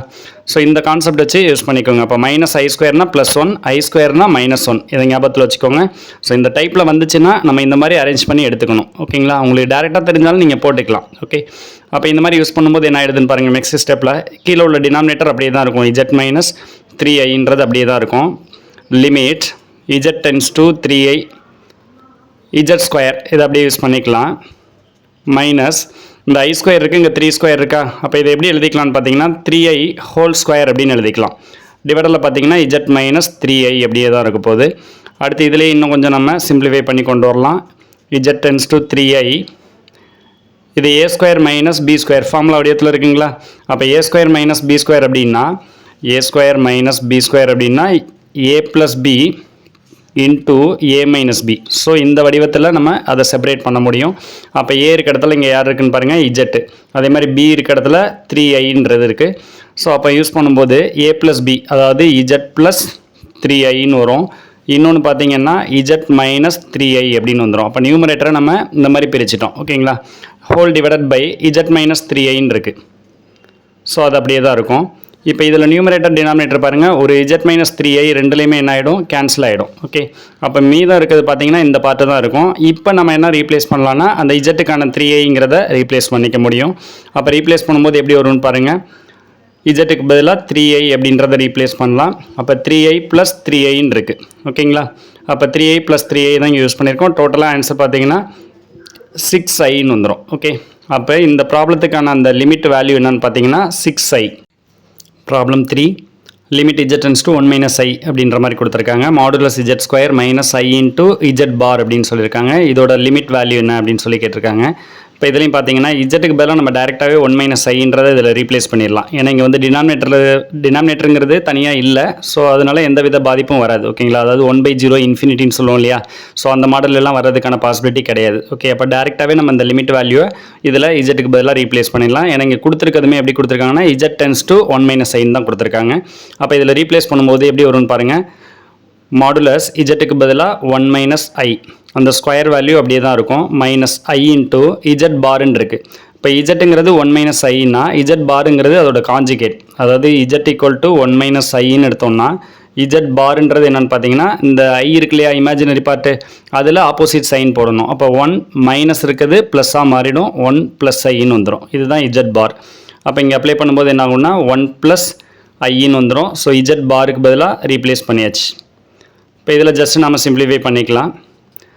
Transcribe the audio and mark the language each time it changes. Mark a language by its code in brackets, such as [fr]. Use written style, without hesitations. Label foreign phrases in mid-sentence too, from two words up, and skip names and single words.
[ta] ஸோ இந்த கான்செப்ட் வச்சு யூஸ் பண்ணிக்கோங்க. அப்போ -i² +1, i² -1 இதை ஞாபகத்தில் வச்சுக்கோங்க. ஸோ இந்த டைப்பில் வந்துச்சுன்னா நம்ம இந்த மாதிரி அரேஞ்ச் பண்ணி எடுத்துக்கணும். ஓகேங்களா? உங்களுக்கு டேரெக்டாக தெரிஞ்சாலும் நீங்கள் போட்டுக்கலாம். ஓகே, அப்போ இந்த மாதிரி யூஸ் பண்ணும்போது என்ன ஆகிடுதுன்னு பாருங்கள். [en] next step [ta] கீழே உள்ள டினாமினேட்டர் அப்படியே தான் இருக்கும். z - 3iன்றது அப்படியே தான் இருக்கும். [en] limit z tends to [ta] 3i z² இதை அப்படியே யூஸ் பண்ணிக்கலாம். மைனஸ் இந்த i² இருக்குது, இங்கே 3² இருக்கா? அப்போ இதை எப்படி எழுதிக்கலாம்னு பார்த்தீங்கன்னா 3i² அப்படின்னு எழுதிக்கலாம். டிவைடரில் பார்த்தீங்கன்னா z - 3i அப்படியே தான் இருக்க போகுது. அடுத்து இதிலே இன்னும் கொஞ்சம் நம்ம சிம்பிளிஃபை பண்ணி கொண்டு வரலாம். z tends to 3i இது a² - b² ஃபார்முலா வடிவத்தில் இருக்குங்களா? அப்போ a² - b² அப்படின்னா a² - b² அப்படின்னா a + b இன்ட்டு a - b. ஸோ இந்த வடிவத்தில் நம்ம அதை செப்பரேட் பண்ண முடியும். அப்போ a இருக்க இடத்துல இங்கே யார் இருக்குன்னு பாருங்கள், z. அதே மாதிரி b இருக்க இடத்துல 3iன்றது இருக்குது. ஸோ அப்போ யூஸ் பண்ணும்போது a + b அதாவது z + 3iன்னு வரும். இன்னொன்று பார்த்தீங்கன்னா z - 3i அப்படின்னு வந்துடும். அப்போ நியூமரேட்டரை நம்ம இந்த மாதிரி பிரிச்சிட்டோம். ஓகேங்களா? [en] whole divided by z - [ta] 3iன்னு இருக்குது. ஸோ அது அப்படியே தான் இருக்கும். இப்போ இதில் [en] numerator denominator [ta] பாருங்கள். ஒரு z - 3i ரெண்டுலேயுமே என்ன ஆகிடும்? கேன்சல் ஆகிடும். ஓகே, அப்போ மீதம் இருக்கிறது பார்த்தீங்கன்னா இந்த பார்ட்டு தான் இருக்கும். இப்போ நம்ம என்ன ரீப்ளேஸ் பண்ணலான்னா அந்த z-க்கான 3iங்கிறத ரீப்ளேஸ் பண்ணிக்க முடியும். அப்போ ரீப்ளேஸ் பண்ணும்போது எப்படி வரும்னு பாருங்கள். z-க்கு பதிலாக 3i அப்படின்றத ரீப்ளேஸ் பண்ணலாம். அப்போ 3i + 3iன்னு இருக்குது. ஓகேங்களா? அப்போ 3i + 3i தான் இங்கே யூஸ் பண்ணியிருக்கோம். [en] totally answer [ta] பார்த்தீங்கன்னா 6iன்னு வந்துடும். ஓகே, அப்போ இந்த ப்ராப்ளத்துக்கான அந்த [en] limit value [ta] என்னன்னு பார்த்தீங்கன்னா 6i. ப்ராப்ளம் 3 [en] limit z tends to [ta] 1 - i அப்படின்ற மாதிரி கொடுத்துருக்காங்க. மாடுலஸ் z² - i [en] into z bar [ta] அப்படின்னு சொல்லியிருக்காங்க. இதோட [en] limit value [ta] என்ன அப்படின்னு சொல்லி கேட்டிருக்காங்க. இப்போ இதுலையும் பார்த்தீங்கன்னா z-க்கு பதிலாக நம்ம டேரெக்டாகவே 1 - iன்றதை இதில் ரீப்ளேஸ் பண்ணிடலாம். ஏன்னா இங்கே வந்து டினாமினேட்டருங்கிறது தனியாக இல்லை. ஸோ அதனால எந்த வித பாதிப்பும் வராது. ஓகேங்களா? அதாவது 1/0 இன்ஃபினிட்டின்னு சொல்லுவோம் இல்லையா? ஸோ அந்த மாடலெல்லாம் வர்றதுக்கான பாசிபிலிட்டி கிடையாது. ஓகே, அப்போ டேரெக்டாகவே நம்ம இந்த [en] limit value [ta] இதில் z-க்கு பதிலாக ரீப்ளேஸ் பண்ணிடலாம். ஏன்னா இங்கே கொடுத்துருக்கதுமே எப்படி கொடுத்துருக்காங்கன்னா z tends to 1 - iன்னு தான் கொடுத்துருக்காங்க. அப்போ இதில் ரீப்ளேஸ் பண்ணும்போது எப்படி வரும்னு பாருங்கள். மாடுலஸ் z-க்கு பதிலாக 1 - i அந்த [en] square value [ta] அப்படியே தான் இருக்கும். -i [en] into z bar [ta] இருக்குது. இப்போ z-ங்கிறது 1 - iன்னா z பாருங்கிறது அதோட காஞ்சிகேட். அதாவது z = 1 - iன்னு எடுத்தோம்னா z பார்ன்றது என்னென்னு பார்த்தீங்கன்னா இந்த i இருக்கு இல்லையா, [en] imaginary part, [ta] அதில் [en] opposite sign [ta] போடணும். அப்போ 1 மைனஸ் இருக்குது ப்ளஸ்ஸாக மாறிடும், 1 + iன்னு வந்துடும். இதுதான் z பார். அப்போ இங்கே அப்ளை பண்ணும்போது என்ன ஆகும்னா 1 + iன்னு வந்துடும். ஸோ z பாருக்கு பதிலாக ரீப்ளேஸ் பண்ணியாச்சு. இப்போ இதில் ஜஸ்ட் நம்ம சிம்பிளிஃபை பண்ணிக்கலாம்.